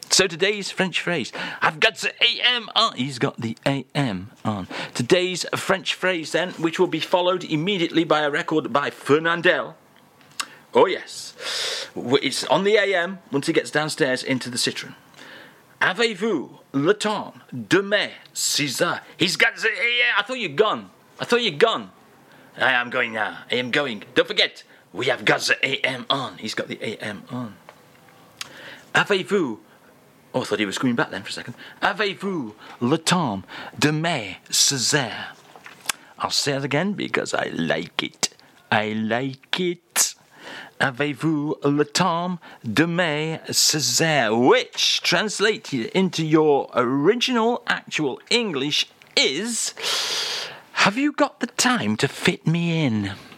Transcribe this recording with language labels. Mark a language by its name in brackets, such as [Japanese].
[English] So today's French phrase, I've got the AM on. He's got the AM on. Today's French phrase then, which will be followed immediately by a record by Fernandel. Oh yes, it's on the AM once he gets downstairs into the Citroën. [French] Avez-vous le temps demain, César? [English] He's got the AM. I thought you'd gone. I am going now. I am going. Don't forget, we have got the AM on. He's got the AM on. [French] Avez-vous... [English] Oh, I thought he was coming back then for a second. [French] Avez-vous le temps demain, César? [English] I'll say it again because I like it. I like it. [French] Avez-vous le temps demain, César? [English] Which, translated into your original, actual English, is... Have you got the time to fit me in?